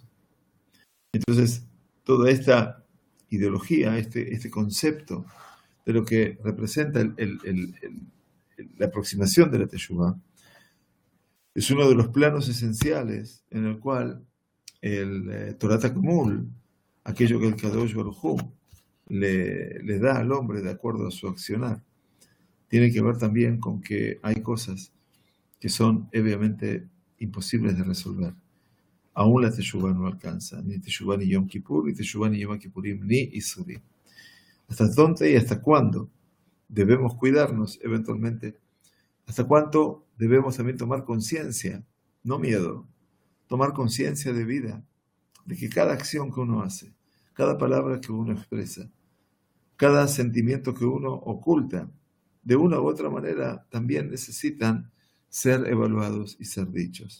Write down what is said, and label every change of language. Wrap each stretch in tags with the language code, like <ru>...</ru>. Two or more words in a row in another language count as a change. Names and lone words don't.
<es>Entonces, toda esta ideología, este concepto de lo que representa la aproximación de la Teshuvah, es uno de los planos esenciales en el cual el</es> <he>תורה תגמול,</he> <es>aquello que el</es> <he>הקדוש ברוך הוא</he> <es>le da al hombre de acuerdo a su accionar, tiene que ver también con que hay cosas que son obviamente imposibles de resolver. Aún la Teshuvah no alcanza, ni Teshuvah ni Yom Kippur, ni Teshuvah ni Yom Kippurim, ni Isurim. ¿Hasta dónde y hasta cuándo debemos cuidarnos eventualmente? ¿Hasta cuánto debemos también tomar conciencia, no miedo, tomar conciencia de vida, de que cada acción que uno hace, cada palabra que uno expresa, cada sentimiento que uno oculta, de una u otra manera también necesitan ser evaluados y ser dichos?</es>